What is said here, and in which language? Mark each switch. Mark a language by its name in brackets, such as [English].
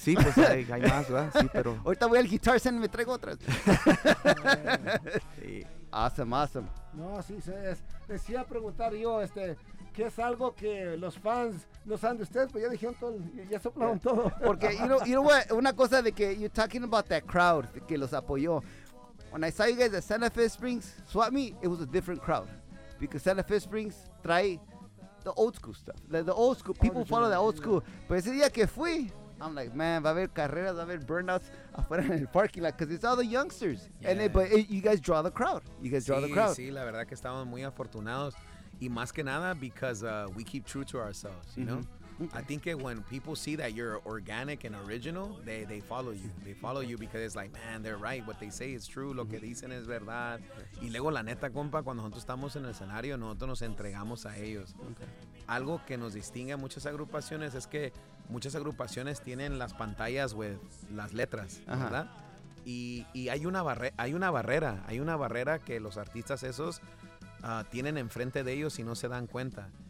[Spanish] Sí, pues hay más, ¿verdad? Sí, pero... Ahorita voy al Guitar Center y me traigo otras. Sí. Awesome. No, sí, decía preguntar yo, que es algo que los fans no saben de ustedes, pero ya dijeron todo, ya soplaron todo. Porque, [English] you know what, [Spanish] una cosa de que [English] you're talking about that crowd [Spanish] que los apoyó. [English] When I saw you guys at Santa Fe Springs, swap me, it was a different crowd. Because Santa Fe Springs trae the old school stuff. The old school, people follow the old school. [Spanish] But ese día que fui, [English] I'm like, man, [Spanish] va a haber carreras, va a haber burnouts afuera en el parking lot. [English] Because it's all the youngsters. Yeah. You guys draw the crowd. [Spanish] Sí, la verdad que estamos muy afortunados. Y más que nada, [English] because we keep true to ourselves, you know? I think that when people see that you're organic and original, they follow you. They follow you because it's like, man, they're right. What they say is true. [Spanish] Lo que dicen es verdad. Y luego, la neta, compa, cuando nosotros estamos en el escenario, nosotros nos entregamos a ellos. Okay. Algo que nos distingue a muchas agrupaciones es que muchas agrupaciones tienen las pantallas with las letras, ¿verdad? Uh-huh. Y hay una barrera. Hay una barrera que los artistas esos tienen enfrente de ellos y no se dan cuenta.